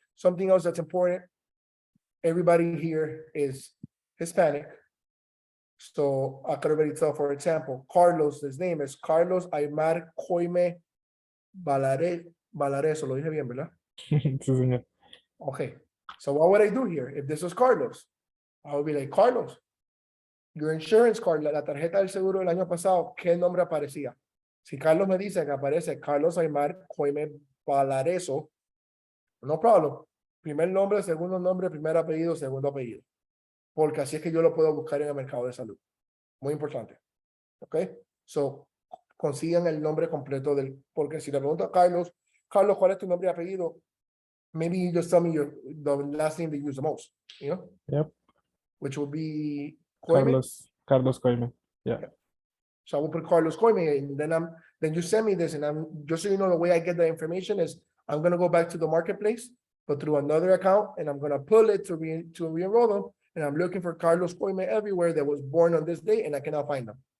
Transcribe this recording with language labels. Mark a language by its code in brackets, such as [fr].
[en] Something else that's important. Everybody here is Hispanic. So I could already tell, for example, Carlos, his name is Carlos Aymar Coime Valareso. [es] Lo dije bien, ¿verdad? Sí, señor. [en] Okay, so what would I do here? If this was Carlos, I would be like, Carlos, your insurance card, [es] la tarjeta del seguro del año pasado, ¿qué nombre aparecía? Si Carlos me dice que aparece Carlos Aymar Coime Valareso, [en] no problem. [es] Primer nombre, segundo nombre, primer apellido, segundo apellido. Porque así es que yo lo puedo buscar en el mercado de salud. Muy importante. Ok, so consigan el nombre completo del, porque si le pregunto a Carlos, ¿cuál es tu nombre y apellido? [en] Maybe you just tell me the last name they use the most, Yep. which will be Coime. Carlos Coime. So I will put Carlos Coime, and then you send me this, and I'm just so you know the way I get the information is I'm gonna go back to the marketplace, but through another account, and I'm gonna pull it to re-enroll them, and I'm looking for Carlos Coime everywhere that was born on this date, and I cannot find them.